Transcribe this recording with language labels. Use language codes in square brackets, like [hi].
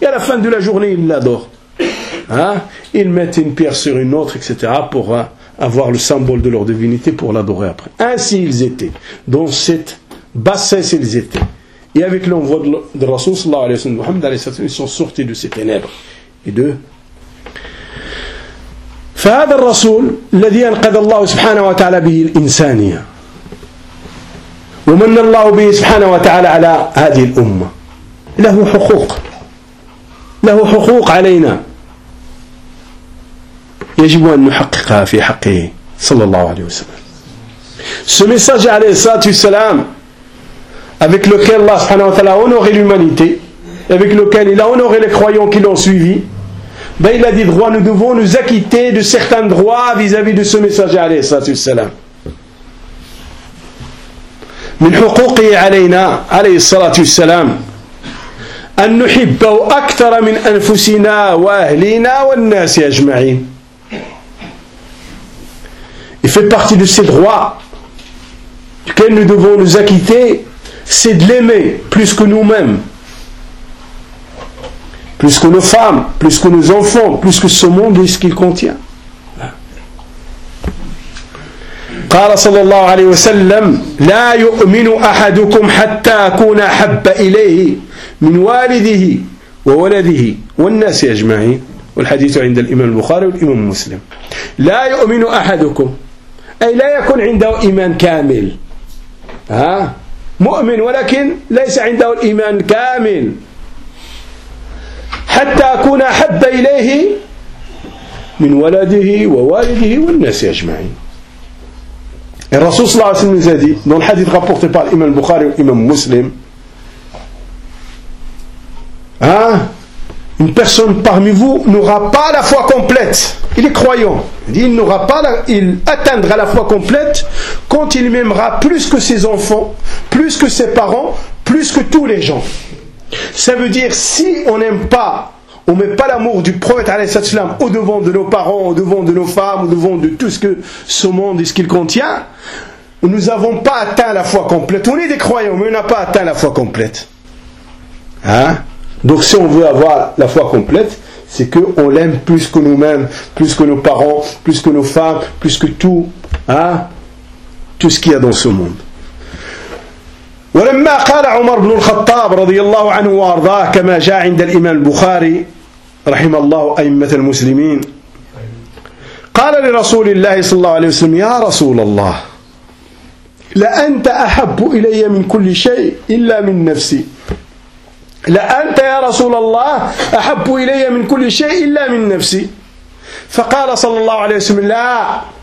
[fr] Et à la fin de la journée, ils l'adorent. Hein? Ils mettent une pierre sur une autre, etc., pour avoir le symbole de leur divinité pour l'adorer après. Ainsi ils étaient. Dans cette bassesse, ils étaient. Et avec l'envoi de Rasoul, sallallahu alayhi wa sallam, Muhammad, alayhi wa sallam, ils sont sortis de ces ténèbres et de... [ar] فهذا الرسول الذي أنقذ الله سبحانه وتعالى به الإنسانية ومن الله به سبحانه وتعالى على هذه الأمة له حقوق له حقوق علينا يجب أن نحققها في حقه صلى الله عليه وسلم [fr] ce message عليه الصلاة والسلام avec lequel الله سبحانه وتعالى a honoré l'humanité avec lequel il a honoré les croyants qui l'ont suivi Ben il a dit droit, nous devons nous acquitter de certains droits vis-à-vis de ce messager alayhi salatu wassalam. [ar] Min huquqi alayna alayhi salatu wassalam أن نحب أكثر من أنفسنا وأهلنا والناس أجمعين. [fr] Il fait partie de ces droits duquel nous devons nous acquitter, c'est de l'aimer plus que nous-mêmes, plus que nos femmes, plus que nos enfants, plus que ce monde et ce qu'il contient. [ar] قال صلى الله عليه وسلم لا يؤمن أحدكم حتى أكون أحب إليه من والده وولده والناس أجمعين. والحديث عند الإمام البخاري والإمام مسلم. لا يؤمن أحدكم أي لا يكون عنده إيمان كامل، ها مؤمن ولكن ليس عنده الإيمان كامل، حتى أكون أحب إليه من ولده ووالده والناس أجمعين. [fr] Et Rasoul sallallahu alayhi wa sallam nous a dit, dans le hadith rapporté par l'imam Bukhari et l'imam Muslim, hein, une personne parmi vous n'aura pas la foi complète. Il est croyant. Il n'aura pas la, il atteindra la foi complète quand il m'aimera plus que ses enfants, plus que ses parents, plus que tous les gens. Ça veut dire, si on n'aime pas, on ne met pas l'amour du prophète alayhi salatu wasalam au devant de nos parents, au devant de nos femmes, au devant de tout ce que ce monde et ce qu'il contient, nous n'avons pas atteint la foi complète. On est des croyants, mais on n'a pas atteint la foi complète. Hein? Donc si on veut avoir la foi complète, c'est qu'on l'aime plus que nous-mêmes, plus que nos parents, plus que nos femmes, plus que tout, hein? Tout ce qu'il y a dans ce monde. [ar] ولما قال عمر بن الخطاب رضي الله عنه وارضاه كما جاء عند الإمام البخاري رحم الله أئمة المسلمين قال لرسول الله صلى الله عليه وسلم يا رسول الله لأنت أحب إلي من كل شيء إلا من نفسي لأنت يا رسول الله أحب إلي من كل شيء إلا من نفسي فقال صلى الله عليه وسلم لا